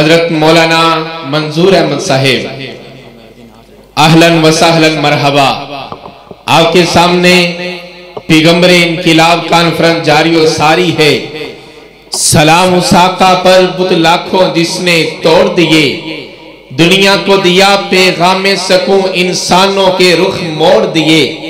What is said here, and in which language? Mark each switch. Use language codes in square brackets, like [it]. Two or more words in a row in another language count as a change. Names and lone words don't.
[ur] حضرت مولانا منظور احمد صاحب, [ar] أهلا وسهلا مرحبا. [ur] آپ کے سامنے پیغمبر انقلاب کانفرنس جاری و ساری ہے. سلام اس آقا پر بت لاکھوں جس نے توڑ دیے، دنیا کو دیا پیغام سکوں انسانوں کے رخ موڑ دیے.